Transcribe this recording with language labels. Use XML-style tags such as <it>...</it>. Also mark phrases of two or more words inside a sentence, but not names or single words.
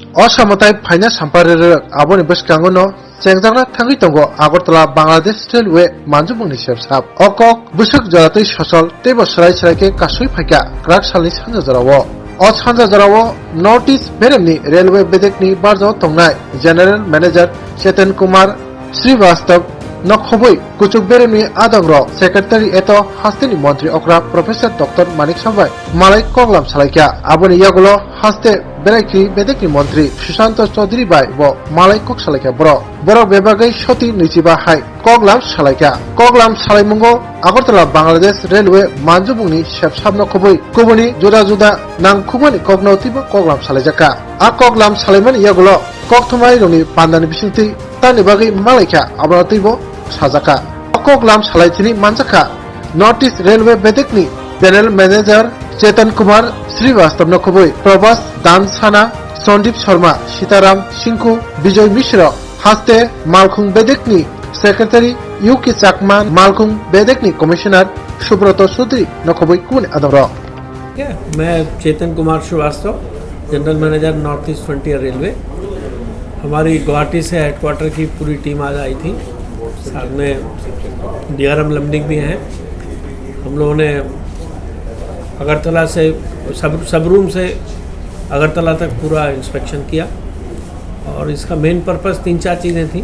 <trp>असामताय फाइना साम्पारेर आबोनि बसकांगनो चेंजांना थांगि तंगो आगरतला बांग्लादेश रेलवे मानजुमुंनि सेबसाब अकक बुसुक जरातै ससल तेबो सराय कासुइ फाइका ग्राक सालनि सानजा जरावो अ सानजा जरावो</trp> <en>north east</en> <trp>बेरेमनि रेलवे बेदेकनि बारजाव तंनाय</trp> <en>general manager</en> <trp>चेतन कुमार श्रीवास्तव नखबै कुचुक बेरेमनि आदंग्र सेक्रेटारि एतो हास्तेनि मंत्री अक्रा प्रोफेसर डॉक्टर मानिक साबाय मालाय कगलाम सालायका आबोनि यागुलो हास्ते बेरायखि बेदेकनि मंत्री सुशांत चौधरी बाय वो मालाय कक सालायका बर बेबागै सती नैजिबा हाय कगलाम सालायमुंगो आगरतला बांग्लादेश रेलवे मानजुमुंनि सेबसाब नखबै कुबुनि जुदा जुदा नांखुबनि कगनौतिबो कगलाम सालायजाका आ कगलाम सालायमनि यागुलो ककथुमाय रंनि पान्दानि बिसिंथि तानि बागै मालायका आबरातिबो साजाका कगलाम सालायथिनि मानजाका</trp> <en>north east railway</en> <trp>बेदेकनि</trp> <en>general manager</en> <trp>चेतन कुमार श्रीवास्तव नखबै प्रभास दान साना संदीप शर्मा सीताराम सिंकु विजय मिश्र हास्ते मालखुं बेदेकनि सेक्रेटारि यूके चाकमा मालखुं बेदेकनि कमिश्नर सुब्रत चौधरी नखबै कुन आदर</trp> <hi>मैं चेतन कुमार श्रीवास्तव</hi> <en>general manager north east frontier railway.</en> <hi>हमारी गुवाहाटी से हेडक्वार्टर की पूरी टीम आज आई थी, साथ में DRM लमडिंग भी हैं। हम लोगों ने अगरतला से सबरूम से अगरतला तक पूरा इंस्पेक्शन किया और इसका</hi> <en>main purpose</en> <hi>3-4 चीज़ें थी।</hi>